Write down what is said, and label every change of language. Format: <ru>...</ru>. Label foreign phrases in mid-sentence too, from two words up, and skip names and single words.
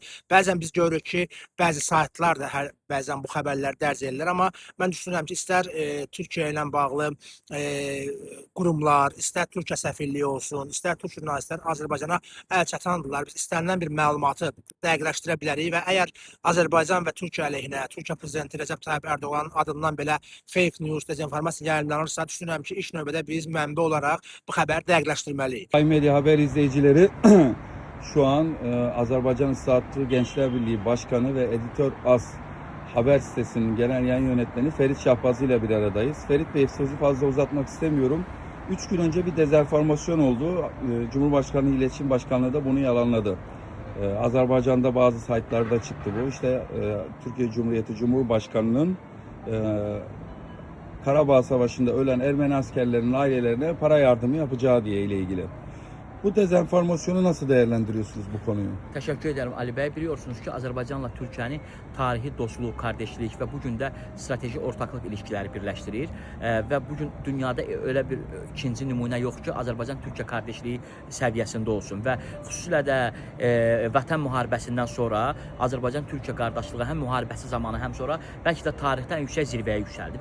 <az>Bəzən biz görürük ki, bəzi saytlar da bəzən bu xəbərləri dərc edirlər, amma mən düşünürəm ki, istər Türkiyə ilə bağlı qurumlar, istər Türkiyə səfirliyi olsun, istər Türk jurnalistlər Azərbaycana əl çatandırlar. Biz istənilən bir məlumatı dəqiqləşdirə bilərik və əgər Azərbaycan və Türkiyə əleyhinə, Türkiyə prezidenti Recep Tayyip Erdoğan'ın adından belə</az> <en>fake news,</en> <az>dezinformasiya yayımlanırsa, düşünürəm ki, ilk növbədə biz mənbə olaraq bu xəbəri dəqiqləşdirməliyik.</az> <tr>Sayın Medya Haber izleyicileri, şu an Azerbaycan Islahatçı Gençler Birliği Başkanı ve Editör Az Haber sitesinin genel yayın yönetmeni Ferit Şahbazlı ile bir aradayız. Ferit Bey, sözü fazla uzatmak istemiyorum. 3 gün önce bir dezenformasyon oldu. Cumhurbaşkanı İletişim Başkanlığı da bunu yalanladı. Azerbaycan'da bazı saytlarda çıktı bu. İşte Türkiye Cumhuriyeti Cumhurbaşkanı'nın Karabağ Savaşı'nda ölen Ermeni askerlerin ailelerine para yardımı yapacağı diye ile ilgili. Bu dezenformasyonu nasıl değerlendiriyorsunuz bu konuyu? Teşekkür ederim Ali Bey.</tr> <az>Biliyorsunuz ki Azərbaycanla Türkiyəni tarihi dostluq, kardeşlik və bu gün də strateji ortaklıq ilişkiləri birləşdirir. Və bu gün dünyada öyle bir ikinci nümunə yox ki, Azərbaycan-Türkiyə kardeşliyi səviyyəsində olsun. Və xüsusilə də Vətən müharibəsindən sonra Azərbaycan-Türkiyə qardaşlığı həm müharibəsi zamanı, həm sonra bəlkə də tarixdən yüksək zirvəyə yüksəldi.</az>